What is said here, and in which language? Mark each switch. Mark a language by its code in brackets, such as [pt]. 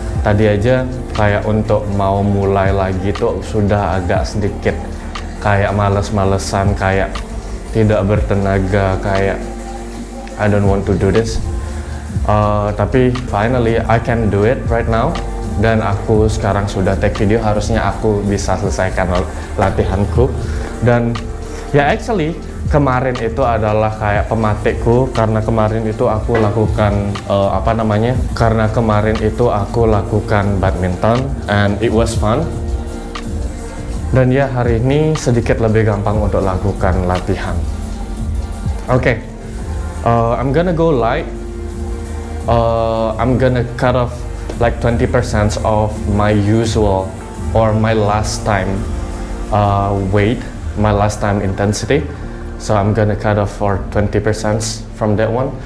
[id] Tadi aja kayak untuk mau mulai lagi tuh sudah agak sedikit kayak males-malesan, kayak tidak bertenaga, kayak [en] I don't want to do this. [id] Tapi [en] finally I can do it right now. [id] Dan aku sekarang sudah [en] take video, [id] harusnya aku bisa selesaikan latihanku. Dan ya, actually kemarin itu adalah kayak pematikku, karena kemarin itu aku lakukan karena kemarin itu aku lakukan badminton [en] and it was fun. [id] Dan ya, hari ini sedikit lebih gampang untuk lakukan latihan. [en] Okay, I'm gonna go light. I'm gonna cut off like 20% of my usual or my last time weight, my last time intensity. So I'm gonna cut off for 20% from that one.